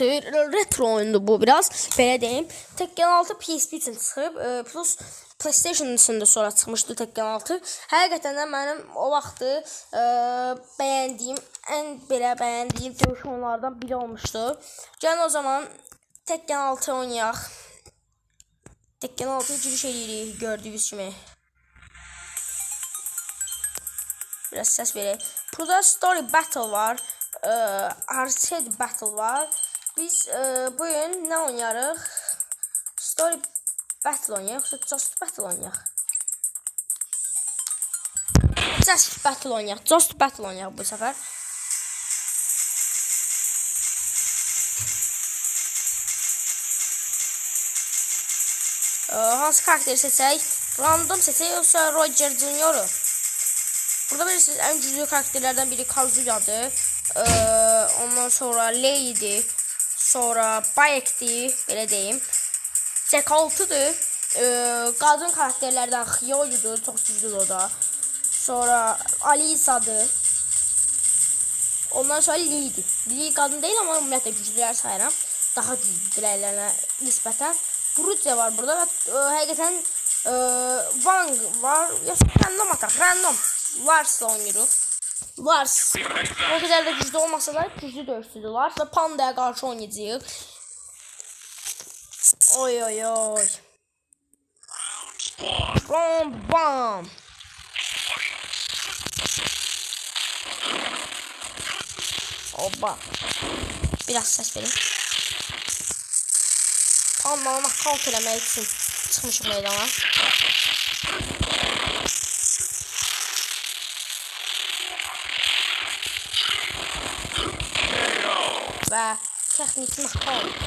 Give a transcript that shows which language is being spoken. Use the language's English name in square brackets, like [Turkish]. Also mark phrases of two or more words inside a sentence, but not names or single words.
[Azerbaijani] Retro oyundur bu biraz, belə deyim. Tekken 6 PSP üçün çıxıb, plus PlayStation üçün də sonra çıxmışdı Tekken 6. Həqiqətən də mənim o vaxtı bəyəndiyim, ən belə bəyəndiyim döyüş oyunlardan biri olmuşdu. Gəlin o zaman Tekken 6 oynayaq. Tekken 6 giriş edirik gördüyünüz kimi. [Turkish] Biraz ses vereyim. [Azerbaijani] Burada Story Battle var. Arcade Battle var. Biz bugün ne oynayarıq? Story Battle oynayaq. Yoxsa Just Battle oynayaq? Just Battle oynayaq. Just Battle oynayaq bu səfər. Hansı karakteri seçək? Random seçək yoxsa Roger Junior'u? [Turkish] Burada bilirsiniz en güçlü karakterlerden biri Kazuya'dır. Ondan sonra Lei'di. Sonra Bayek'di. Böyle diyeyim. Jack 6'dır. Kadın karakterlerden Hyo'ydu. Çok güçlü o da. Sonra Alisa'dır. Ondan sonra Lee'di. Lee kadın değil ama ümumiyyətlə güçlülər sayıram. [Azerbaijani] Daha güçlülərlə nisbətən. Bruce var burada. Həqiqətən Wang var. [Turkish] Random atak. Random. Vars'la oynuyoruz. Vars. O kadar da güçlü olmasa da güçlü dövüşçüdüler. Ve Panda'ya karşı oynayacağız. Oy oy oy. Bam bam. Oba. Biraz ses verin. [Azerbaijani] Panda'nı nakavt eləmək üçün çıxmışıq meydana. Və texnik nakal.